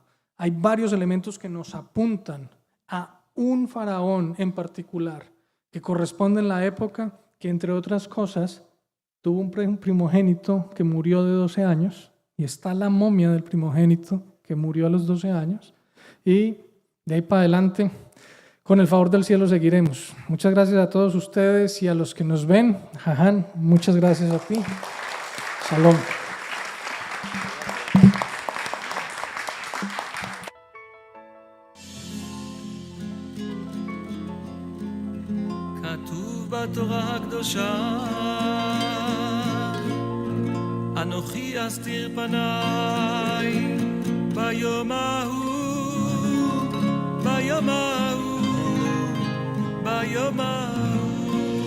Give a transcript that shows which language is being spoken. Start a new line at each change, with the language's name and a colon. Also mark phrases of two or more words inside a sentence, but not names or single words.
Spanish: Hay varios elementos que nos apuntan a un faraón en particular que corresponde en la época que, entre otras cosas, tuvo un primogénito que murió de 12 años y está la momia del primogénito que murió a los 12 años, y de ahí para adelante, con el favor del cielo, seguiremos. Muchas gracias a todos ustedes y a los que nos ven. Jaján, muchas gracias a ti. Shalom.
Hebrew: בתורה הקדושה אנוכי אסתיר פניי ביום ההוא ביום ההוא ביום ההוא